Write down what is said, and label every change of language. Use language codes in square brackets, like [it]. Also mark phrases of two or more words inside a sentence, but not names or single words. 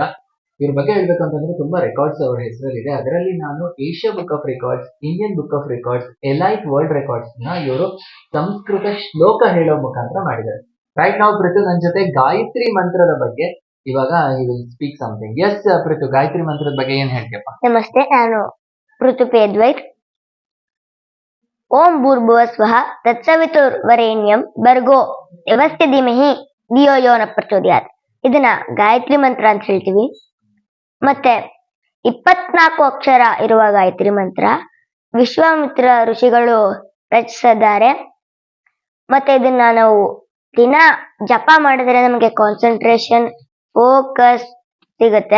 [kn] ಇವ್ರ ಬಗ್ಗೆ ಹೇಳ್ಬೇಕು ಅಂತಂದ್ರೆ ತುಂಬಾ ರೆಕಾರ್ಡ್ಸ್ ಅವ್ರ ಹೆಸರಲ್ಲಿದೆ. ಅದರಲ್ಲಿ ನಾನು ಏಷ್ಯಾ ಬುಕ್ ಆಫ್ ರೆಕಾರ್ಡ್ಸ್, ಇಂಡಿಯನ್ ಬುಕ್ ಆಫ್ ರೆಕಾರ್ಡ್ಸ್, ಎಲೈಟ್ ವರ್ಲ್ಡ್ ರೆಕಾರ್ಡ್ಸ್ ನ ಇವರು ಸಂಸ್ಕೃತ ಶ್ಲೋಕ ಹೇಳೋ ಮುಖಾಂತರ ಮಾಡಿದ್ದಾರೆ. ರೈಟ್ ನಾವು ಪೃಥು ನನ್ನ ಜೊತೆ ಗಾಯತ್ರಿ ಮಂತ್ರದ ಬಗ್ಗೆ ಇವಾಗ [en] speak something. [kn] ಎಸ್ ಪೃಥು, ಗಾಯತ್ರಿ ಮಂತ್ರದ ಬಗ್ಗೆ ಏನ್ ಹೇಳ್ತೀಯಪ್ಪ? ನಮಸ್ತೆ, ನಾನು ಪೃಥುಪಿ ಅದ್ವೈತ್. [sa] ಓಂ ಭೂರ್ಭುವ ಸ್ವಃ ತತ್ಸವಿತುರ್ವರೇಣ್ಯಂ ಭರ್ಗೋ ದೇವಸ್ಯ ಧೀಮಹಿ ಧಿಯೋ ಯೋ ನ ಪ್ರಚೋದಯಾತ್. [kn] ಇದನ್ನ ಗಾಯತ್ರಿ ಮಂತ್ರ ಅಂತ ಹೇಳ್ತೀವಿ. ಮತ್ತೆ 24 ಅಕ್ಷರ ಇರುವ ಗಾಯತ್ರಿ ಮಂತ್ರ ವಿಶ್ವಾಮಿತ್ರ ಋಷಿಗಳು ರಚಿಸಿದ್ದಾರೆ. ಮತ್ತೆ ಇದನ್ನ ನಾವು ದಿನ ಜಪ ಮಾಡಿದ್ರೆ ನಮಗೆ [en] concentration, focus [kn] ಸಿಗುತ್ತೆ.